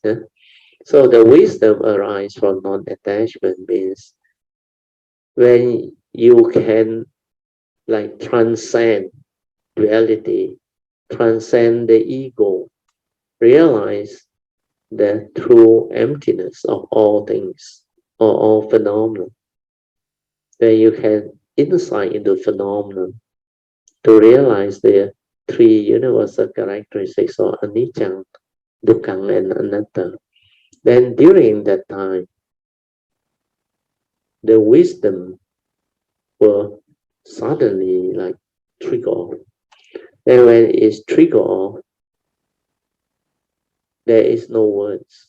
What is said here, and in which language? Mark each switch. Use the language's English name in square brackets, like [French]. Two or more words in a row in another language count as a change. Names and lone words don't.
[English] So the wisdom arises from non-attachment means when you can like transcend duality, transcend the ego, realize the true emptiness of all things or all phenomena. Then you can insight into phenomena to realize the three universal characteristics of [Pali] anicca, dukkha, [English] and anatta. Then during that time, the wisdom will suddenly like trigger off. And when it is trigger off, there is no words.